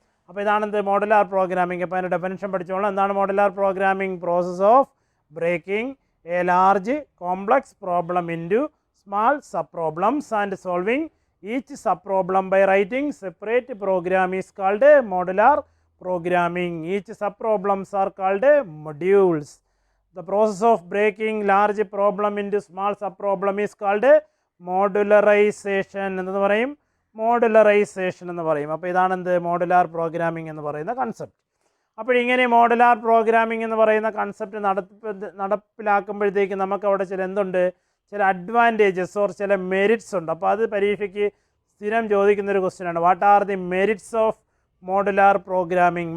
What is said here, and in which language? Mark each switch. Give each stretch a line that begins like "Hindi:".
Malayalam: അപ്പോൾ ഇതാണെന്ത്? Modular programming. അപ്പോൾ അതിൻ്റെ ഡെഫിനിഷൻ പഠിച്ചോളാം. എന്താണ് modular programming?
English: Process of breaking a large complex problem into small sub problems and solving each subproblem by writing separate program is called modular programming. Each subproblems are called modules. The process of breaking large problem into small subproblem is called modularization
Malayalam: എന്ന് പറയും. Modularization എന്ന് പറയും. അപ്പോൾ ഇതാണെന്ത്? Modular programming എന്ന് പറയുന്ന concept. അപ്പോൾ ഇങ്ങനെ modular programming എന്ന് പറയുന്ന കൺസെപ്റ്റ് നടപ്പിലാക്കുമ്പോഴത്തേക്ക് നമുക്ക് അവിടെ ചില അഡ്വാൻറ്റേജസ് ഓർ ചില മെറിറ്റ്സ് ഉണ്ട്. അപ്പോൾ അത് പരീക്ഷയ്ക്ക് സ്ഥിരം ചോദിക്കുന്നൊരു ക്വസ്റ്റ്യനാണ്.
English: What are the merits of modular programming?